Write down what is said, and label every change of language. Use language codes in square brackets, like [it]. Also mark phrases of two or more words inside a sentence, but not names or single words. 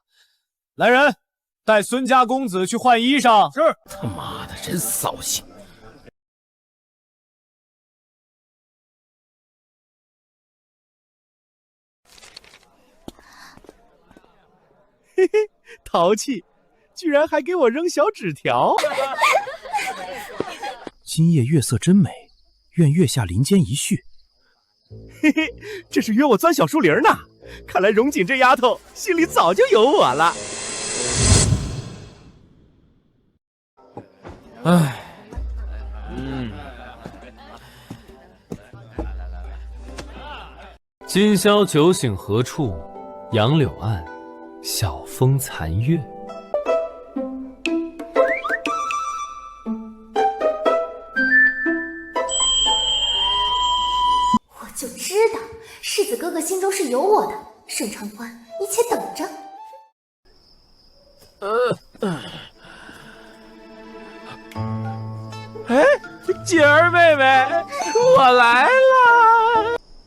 [zh] 来人，带孙家公子去換衣裳。是。他媽的，真掃興。嘿嘿，淘气，居然還給我扔小紙條。今夜月色真美，願月下林間一敘。嘿嘿，這是約我鑽小樹林呢。看來榮景這丫頭心裡早就有我了。唉，今宵酒醒何處？楊柳岸，曉風殘月。我就知道世子哥哥心中是有我的，盛长欢，你且等着。哎，锦兒妹妹，我來了。